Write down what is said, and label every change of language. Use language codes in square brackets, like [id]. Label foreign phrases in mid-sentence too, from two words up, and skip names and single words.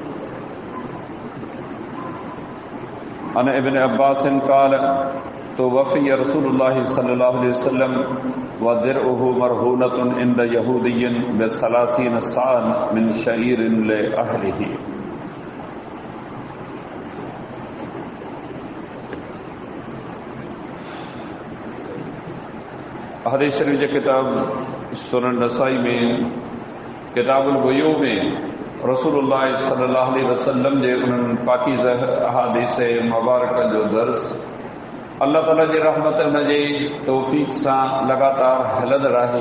[ar] عن ابن عباس قال توفي رسول الله صلى الله عليه وسلم ودرعه مرهونة عند يهودي بثلاثين صاعا من شعير لأهله. [sd] हदीस शरीफ जे किताब सुनन नसाई में किताबुल बुयू में रसूलुल्लाह [ar] صلى الله عليه وسلم [sd] जे उन्हनि पाकीज़ा अहादीस मुबारक जो दर्स अल्लाह ताला जी रहमत उन जे तौफ़ीक़ सां लगातार हलंदड़ रहे।